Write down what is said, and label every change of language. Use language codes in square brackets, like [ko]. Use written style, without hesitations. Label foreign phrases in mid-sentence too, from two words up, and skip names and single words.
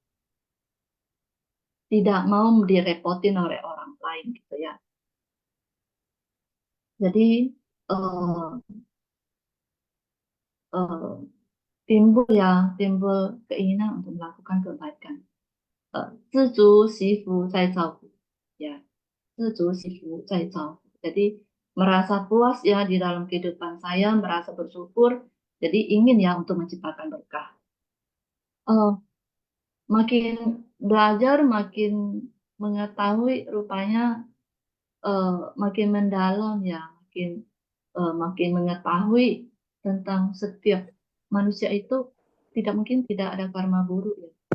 [id] Tidak mau direpotin oleh orang lain gitu ya. Jadi eh, eh, timbul keinginan untuk melakukan kebaikan. [zh] 知足惜福再造福 ya, 知足惜福再造福. [id] Jadi merasa puas ya di dalam kehidupan saya, merasa bersyukur, jadi ingin ya untuk menciptakan berkah. Makin belajar, makin mengetahui rupanya makin mendalam ya, makin mengetahui tentang setiap manusia itu tidak mungkin tidak ada karma buruk ya.